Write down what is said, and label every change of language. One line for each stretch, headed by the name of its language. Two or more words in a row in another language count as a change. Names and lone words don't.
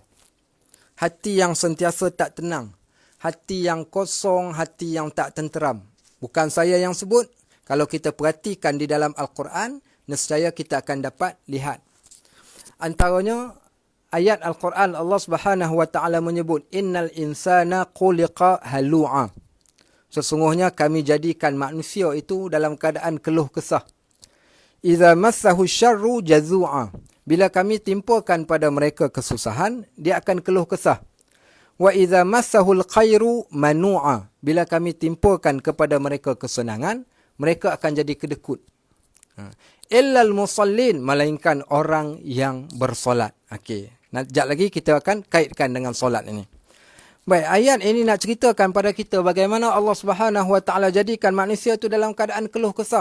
Malay: Hati yang sentiasa tak tenang, hati yang kosong, hati yang tak tenteram. Bukan saya yang sebut. Kalau kita perhatikan di dalam Al-Quran, nescaya kita akan dapat lihat. Antaranya, ayat Al-Quran
Arabic: الله سبحانه وتعالى
Malay: menyebut,
Arabic: إن الإنسان خلق هلوعا.
Malay: Sesungguhnya kami jadikan manusia itu dalam keadaan keluh kesah.
Arabic: إذا مسه الشر جزوعا.
Malay: Bila kami timpakan pada mereka kesusahan, dia akan keluh kesah.
Arabic: وإذا مسه الخير منوعا.
Malay: Bila kami timpakan kepada mereka kesenangan, mereka akan jadi kedekut.
Arabic: إلا المصلين,
Malay: melainkan orang yang bersolat. Okey. Sekejap lagi kita akan kaitkan dengan solat ini. Baik, ayat ini nak ceritakan pada kita bagaimana
Arabic: الله سبحانه وتعالى
Malay: jadikan manusia itu dalam keadaan keluh kesah.